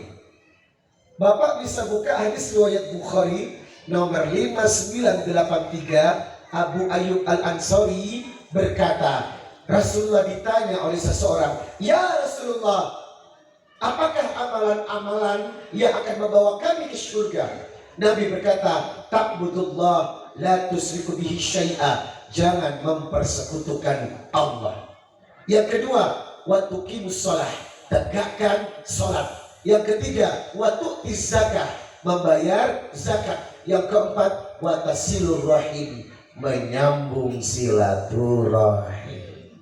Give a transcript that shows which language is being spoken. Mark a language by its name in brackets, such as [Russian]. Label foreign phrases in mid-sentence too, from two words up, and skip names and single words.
[Indonesian] Bapak bisa buka hadis riwayat Bukhari nomor 5983. Abu Ayyub Al-Ansari berkata, Rasulullah ditanya oleh seseorang, [Arabic] "يا رسول الله, [Indonesian] apakah amalan-amalan yang akan membawa kami ke surga?" Nabi berkata, [Arabic] "تعبد الله لا تشرك به شيئا." [Indonesian] Jangan mempersekutukan Allah. Yang kedua, [Arabic] وتقيم الصلاة, [Indonesian] tegakkan salat. Yang ketiga, [Arabic] وتؤتي الزكاة, [Indonesian] membayar zakat. Yang keempat, [Arabic] وتصل الرحم, [Indonesian] menyambung silaturahim.